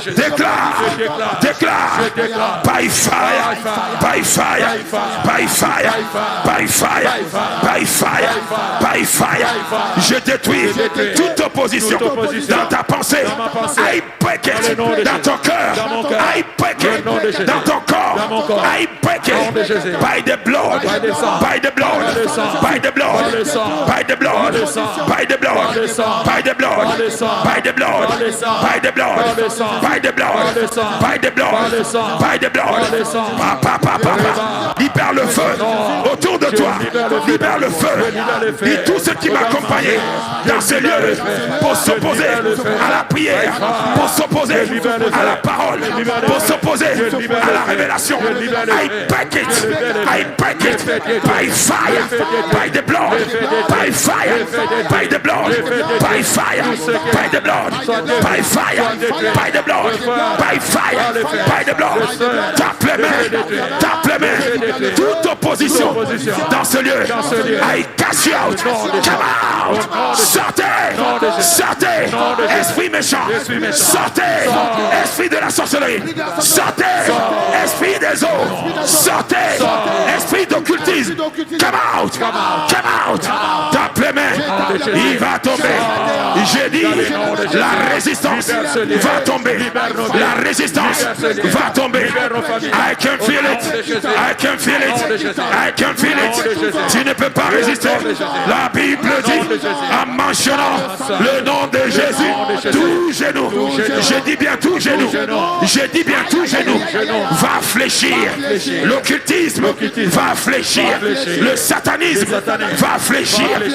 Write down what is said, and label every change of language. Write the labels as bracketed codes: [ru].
[fr] Déclare, déclare, [en] by fire, by fire, by fire, by fire, by fire, by fire. [fr] Je détruis toute opposition dans ta pensée. [en] I break it [fr] dans ton cœur. [en] I break it [fr] dans ton corps. [en] I break it by the blood, by the blood, by the blood, by the blood, by the blood, by the blood, by the blood, by the blood, by the blood, by the blood, by the blood. [fr] Papa, papa, libère le feu autour de toi. Libère le feu. Et tout ce qui m'accompagnait dans ces lieux pour s'opposer à la prière, pour s'opposer à la parole, pour s'opposer à la révélation. [en] I break it, I break it by fire, by the blood, by fire, by the blood, by fire, by the blood, by fire, by the blood, by fire, by the blood. [fr] Tape les mains, toute opposition dans ce lieu. [en] I cast you out, come out, [fr] sortez, sortez, esprit méchant, sortez, esprit de la sorcellerie, sortez, esprit des eaux, sortez, esprit d'occultisme, [en] come out, come out. [fr] Tape les mains, il va tomber. J'ai dit, la résistance va tomber, la résistance va tomber. [en] I can feel it, I can feel it, I can feel it. [fr] Tu ne peux pas résister. La Bible dit, en mentionnant le nom de Jésus, tout genou, je dis bien tout genou, je dis bien tout genou, va fléchir. L'occultisme va fléchir. Le satanisme va fléchir.